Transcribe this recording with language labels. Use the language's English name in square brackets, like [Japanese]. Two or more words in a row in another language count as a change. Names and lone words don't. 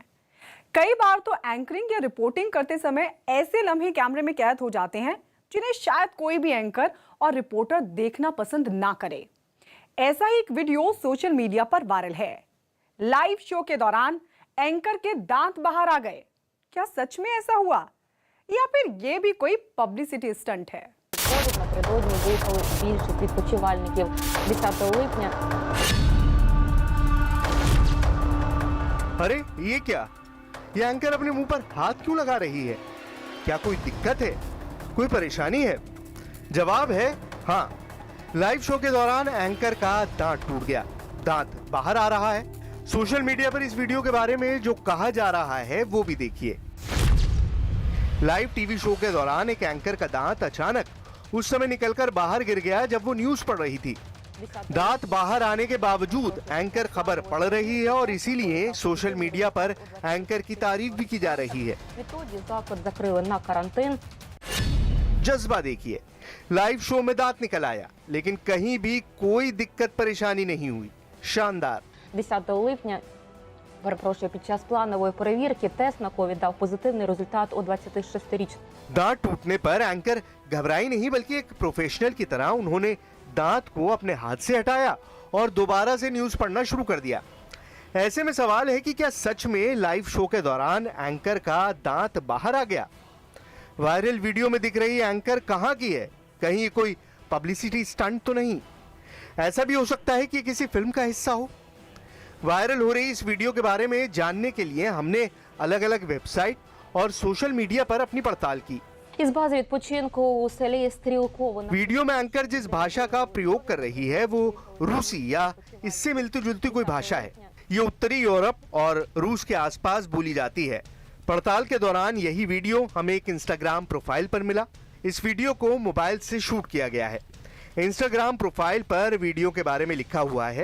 [Hindi] कई बार तो एंकरिंग या रिपोर्टिंग करते समय ऐसे लम्हे कैमरे में कैद हो जाते हैं जिन्हें शायद कोई भी एंकर और रिपोर्टर देखना पसंद ना करे। ऐसा ही एक वीडियो [English] social media [Hindi] पर वायरल है। [English] live show [Hindi] के दौरान एंकर के दांत बाहर आ गए। क्या सच में ऐसा हुआ या फिर ये भी कोई [English] publicity stunt [Hindi] है? [Ukrainian] Напередодні виїхали більше відпочивальників 10 липня. [Hindi] अरे ये क्या, ये एंकर अपने मुंह पर हाथ क्यों लगा रही है? क्या कोई दिक्कत है, कोई परेशानी है? जवाब है हाँ। [English] live show [Hindi] के दौरान एंकर का दांत टूट गया, दांत बाहर आ रहा है। [English] social media [Hindi] पर इस वीडियो के बारे में जो कहा जा रहा है वो भी देखिए। [English] live TV show [Hindi] के दौरान एक एंकर का दांत अचानक उस समय निकलकर बाहर गिर गया जब वो न्यूज पढ़ रही थी। दांत बाहर आने के बावजूद एंकर खबर पढ़ रही है और इसीलिए [English] social media [Hindi] पर एंकर की तारीफ भी की जा रही है। [Ukrainian] Відтоді заклад закрили на карантин. [Hindi] जज्बा देखिए, [English] live show [Hindi] में दांत निकल आया लेकिन कहीं भी कोई दिक्कत परेशानी नहीं हुई। शानदार। [Ukrainian] 10 липня, перепрошую, під час планової перевірки тест на ковід дав позитивний результат у 26-річного. [Hindi] दांत टूटने पर एंकर घबराई नहीं बल्कि एक प्रोफेशनल की तरह उन्होंने दांत को अपने हाथ से हटाया और दोबारा से न्यूज पढ़ना शुरू कर दिया। ऐसे में सवाल है कि क्या सच में [English] live show [Hindi] के दौरान एंकर का दांत बाहर आ गया? [English] viral video [Hindi] में दिख रही एंकर कहाँ की है? कहीं ये कोई [English] publicity stunt [Hindi] तो नहीं? ऐसा भी हो सकता है कि किसी फिल्म का हिस्सा हो। वायरल हो रही इस वीडियो के बारे में जानने के लिए हमने अलग अलग वेबसाइट और [English] social media [Hindi] पर अपनी पड़ताल की। [Ukrainian] Із бази відпочинку у селі Стрілково. [Hindi] वीडियो में एंकर जिस भाषा का प्रयोग कर रही है वो रूसी या इससे मिलती जुलती कोई भाषा है। ये उत्तरी यूरोप और रूस के आसपास बोली जाती है। पड़ताल के दौरान यही वीडियो हमें एक [English] Instagram profile [Hindi] पर मिला। इस वीडियो को मोबाइल से शूट किया गया है। [English] Instagram profile [Hindi] पर वीडियो के बारे में लिखा हुआ है,